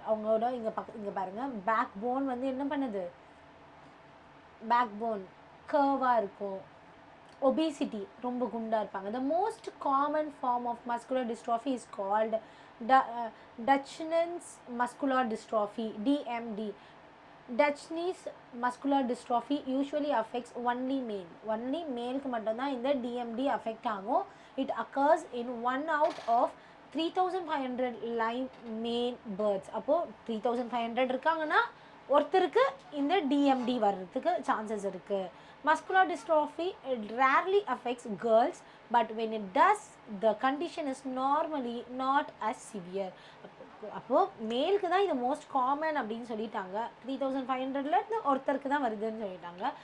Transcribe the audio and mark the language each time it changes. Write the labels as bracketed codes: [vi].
[ta] அவங்களோட இங்கே பாருங்கள், பேக் போன் வந்து என்ன பண்ணுது? பேக் போன் கர்வாக இருக்கும். [en] obesity, [ta] ரொம்ப குண்டாக இருப்பாங்க. [en] The most common form of muscular dystrophy is called Duchenne's muscular dystrophy, DMD. Dutchess muscular dystrophy usually affects only male [ta] மட்டும்தான் இந்த DMD affect ஆகும். [en] It occurs in 1 out of 3500 live male birds. [ta] அப்போ 3500 இருக்காங்கன்னா ஒருத்தருக்கு இந்த DMD வர்றதுக்கு சான்சஸ் இருக்கு. [en] Muscular dystrophy rarely affects girls, but when it does, the condition is normally not as severe. [ta] அப்போது மேலுக்கு தான் இது மோஸ்ட் காமன் அப்படின்னு சொல்லிட்டாங்க. 3500 ஒருத்தருக்கு தான் வருதுன்னு சொல்லிட்டாங்க.